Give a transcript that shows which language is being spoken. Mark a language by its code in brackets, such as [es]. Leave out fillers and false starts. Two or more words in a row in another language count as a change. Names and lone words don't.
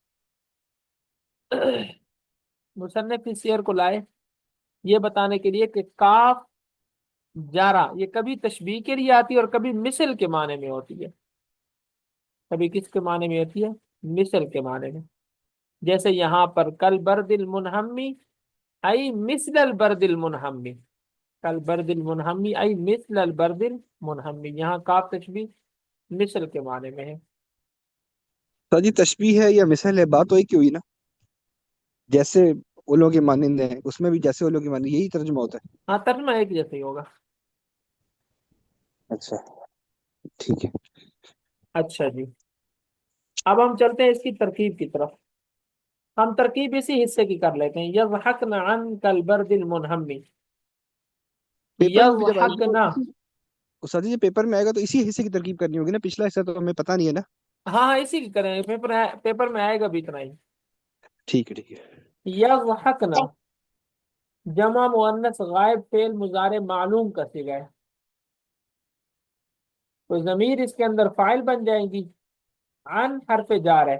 [ur] مصنف اس شعر کو لائے یہ بتانے کے لیے کہ کاف جارا یہ کبھی تشبیہ کے لیے آتی ہے اور کبھی مثل کے معنی میں ہوتی ہے۔ کبھی کس کے معنی میں ہوتی ہے؟ مثل کے معنی میں۔ جیسے یہاں پر [ar] کل برد المنہمی ای مثل البرد المنہمی، کل برد المنہمی ای مثل البرد المنہمی، [ur] یہاں کاف تشبیہ مثل کے معنی میں ہے۔ سر جی، تشبیہ ہے یا مثل ہے، بات تو ایک ہی ہوئی نا؟ جیسے اولوں کے مانند ہیں اس میں بھی جیسے اولوں کے مانند، یہی ترجمہ ہوتا ہے؟ ہاں، ترجمہ ایک جیسے ہی ہوگا۔ اچھا، ٹھیک ہے۔ اچھا جی، اب ہم چلتے ہیں اس کی ترکیب کی طرف۔ ہم ترکیب اسی حصے کی کر لیتے ہیں، [ar] یضحکن عنک البرد المنہمی، [ur] پیپر میں بھی جب آئے گا تو [ar] یضحکنا، [ur] سر جی پیپر میں آئے گا تو اسی حصے کی ترکیب کرنی ہوگی نا، پچھلا حصہ تو ہمیں پتہ نہیں ہے نا۔ ہاں ہاں اسی کی کریں، پیپر میں آئے گا بھی اتنا ہی۔ ٹھیک ہے ٹھیک ہے۔ یضحکنا جمع مؤنث غائب فعل مضارع معلوم کا صیغہ ہے، تو ضمیر اس کے اندر فاعل بن جائے گی، عن حرف جار ہے۔